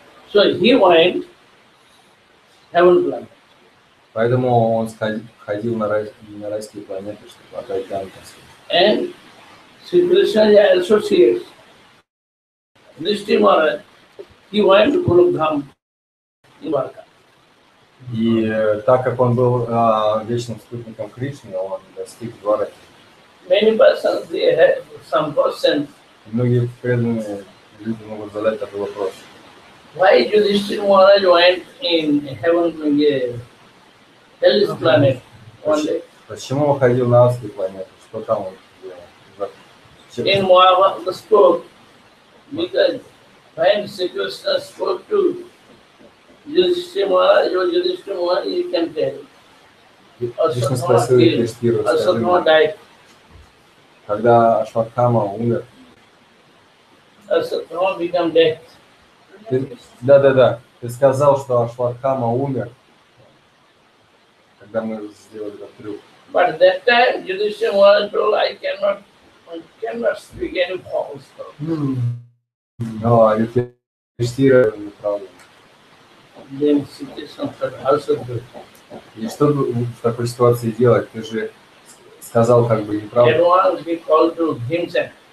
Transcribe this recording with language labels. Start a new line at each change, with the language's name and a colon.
English: So he went heaven planet.
Russian: Поэтому он ходил на райские планеты, чтобы отдать дан.
English: And Sri Krishna associates Yudhishthira Maharaj, he went to Kurukshetре in Dwarka.
Russian: И так как он был вечным спутником Кришны, он достиг Двараки.
English: Many persons, they have some questions.
Russian: Многие преданные люди могут задать такой вопрос.
English: Why Yudhishthira Maharaj went in heaven, hellish planet one day?
Russian: Почему он ходил на адские планеты? Что там он делал?
English: In Mahabharata spoke, because when Sri Krishna spoke to Yudhishthira Maharaj, you can tell.
Russian: Кришна спросил Юдхиштхиру, скажи мне, когда Ашватхама умер,
English: Asatthama become death.
Russian: Да. Ты сказал, что Ашватхама умер, когда мы сделали этот трюк.
English: But that time, Yudhishthira Maharaj told, I cannot speak any false.
Russian: Но Юдхиштхира неправда.
English: Then Sri Krishna said, how should we?
Russian: И что в такой ситуации делать? Ты же сказал как бы неправду.
English: At once he called to himself.